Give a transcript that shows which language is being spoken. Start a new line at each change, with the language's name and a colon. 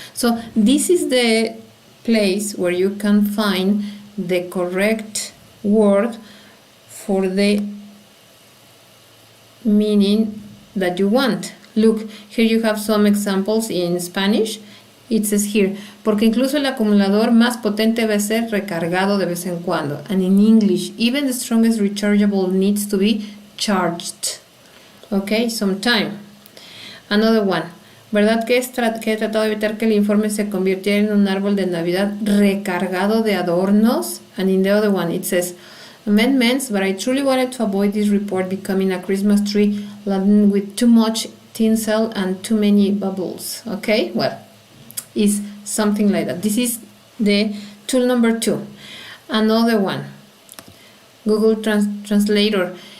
English: So this is the place where you can find the correct word for the meaning that you want. Look, here you have some examples in Spanish. It says here,
Spanish: porque incluso el acumulador más potente debe ser recargado de vez en cuando.
English: And in English, even the strongest rechargeable needs to be charged. Okay, sometime. Another one.
Spanish: ¿Verdad que he tratado de evitar que el informe se convirtiera en un árbol de Navidad recargado de adornos?
English: And in the other one it says, amendments, but I truly wanted to avoid this report becoming a Christmas tree laden with too much tinsel and too many bubbles. Okay, well, it's something like that. This is the tool number 2. Another one, Google Translator.